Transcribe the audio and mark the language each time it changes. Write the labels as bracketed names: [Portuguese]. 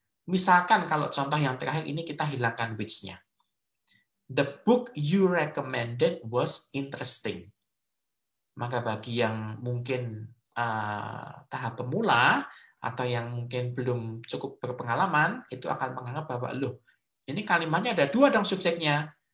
[Indonesian] Misalkan kalau contoh yang terakhir ini kita hilangkan which-nya. [English] The book you recommended was interesting. [Indonesian] Maka bagi yang mungkin tahap pemula atau yang mungkin belum cukup berpengalaman, itu akan menganggap bahwa loh, ini kalimatnya ada dua dong subjeknya.